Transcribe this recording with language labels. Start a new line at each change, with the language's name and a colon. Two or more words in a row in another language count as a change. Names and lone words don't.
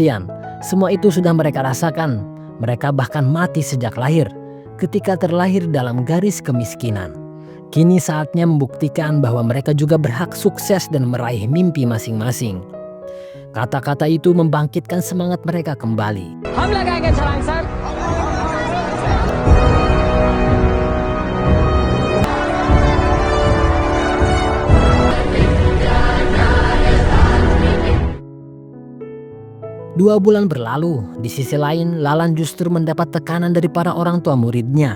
Indonesian: Semua itu sudah mereka rasakan. Mereka bahkan mati sejak lahir. ketika terlahir dalam garis kemiskinan. Kini saatnya membuktikan bahwa mereka juga berhak sukses dan meraih mimpi masing-masing. Kata-kata itu membangkitkan semangat mereka kembali.
Hindi: हम लगाएंगे छलांग सर।
Indonesian: Dua bulan berlalu, di sisi lain Lalan justru mendapat tekanan dari para orang tua muridnya.